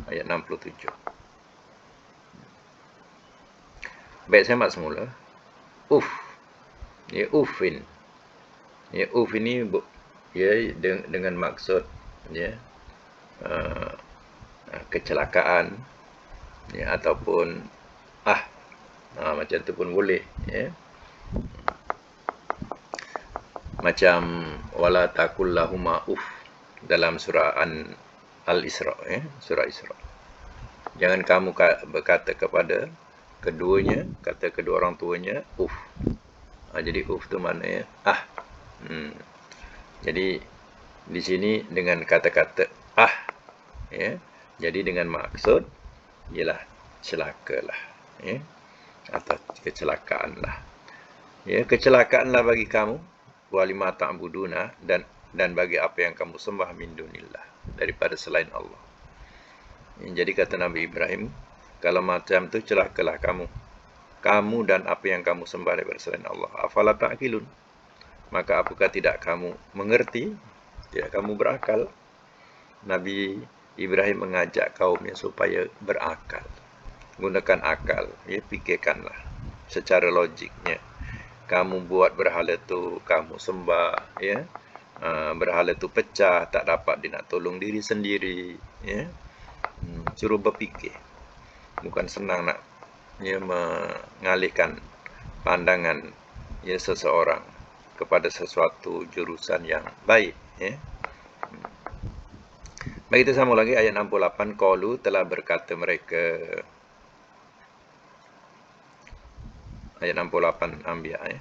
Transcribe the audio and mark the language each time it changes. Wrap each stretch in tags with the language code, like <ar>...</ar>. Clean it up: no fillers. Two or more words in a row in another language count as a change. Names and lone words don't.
<ms>Ayat 67. Baik, saya mak semula. Uf. Ya, ufin. Ya, uf ini ya dengan maksud ya kecelakaan ya ataupun macam tu pun boleh ya. Macam</ms> <ar>ولا تقل لهما أف</ar> <ms>dalam surah Al-Isra ya, surah Isra. Jangan kamu berkata kepada keduanya, kata kedua orang tuanya uf. Jadi uf tu maknanya Jadi di sini dengan kata-kata ya. Jadi dengan maksud ialah celakalah ya atau kecelakaanlah. Ya, kecelakaanlah bagi kamu</ms> <ar>ولما تعبدون</ar> <ms>dan bagi apa yang kamu sembah</ms> <ar>من دون الله</ar> <ms>daripada selain Allah. Jadi kata Nabi Ibrahim, kalau macam tu celakalah kamu dan apa yang kamu sembah daripada selain Allah.</ms> <ar>أفلا تعقلون?</ar> <ms>Maka apakah tidak kamu mengerti? Tidak kamu berakal? Nabi Ibrahim mengajak kaumnya supaya berakal. Gunakan akal, ya, fikirkanlah secara logiknya. Kamu buat berhala tu, kamu sembah, ya. Berhala tu pecah, tak dapat dia nak tolong diri sendiri, ya. Suruh berfikir. Bukan senang nak mengalihkan pandangan ya seseorang kepada sesuatu jurusan yang baik ya. Baik, kita sambung lagi ayat 68. Qalu telah berkata mereka. Ayat 68 Anbiya ya.</ms>